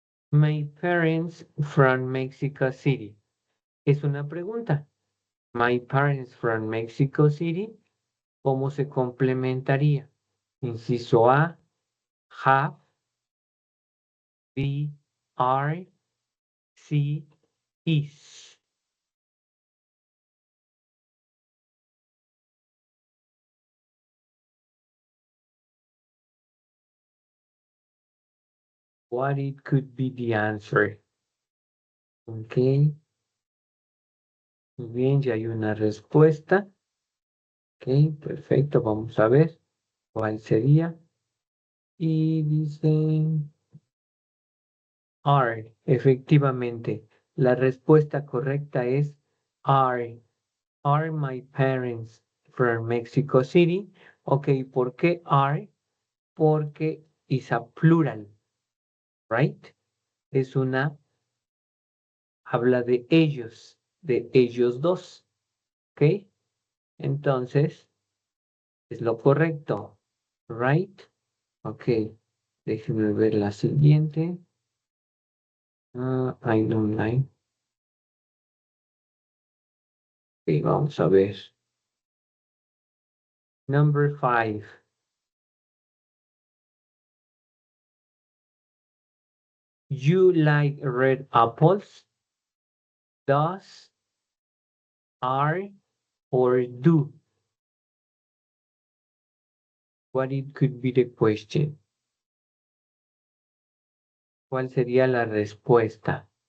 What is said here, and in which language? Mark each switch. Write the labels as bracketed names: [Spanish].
[English] My parents from Mexico City. [Spanish] Es una pregunta. [English] My parents from Mexico City. [Spanish] ¿Cómo se complementaría? [English] Inciso A, have, B, are, C, is. What it could be the answer. [Spanish] Ok, muy bien, ya hay una respuesta. Ok, perfecto, vamos a ver cuál sería. Y dice are, efectivamente. La respuesta correcta es are. [English] Are my parents from Mexico City? Ok, [Spanish] ¿por qué [English] are? Porque is a plural, right? [Spanish] Es una, habla de ellos dos, ¿ok? Entonces, es lo correcto, right? Ok, déjenme ver la siguiente. [English] I don't like. [Spanish] Ok, vamos a ver. [English] Number 5. You like red apples? Does, are, or do? What it could be the question? [Spanish] ¿Cuál sería la respuesta?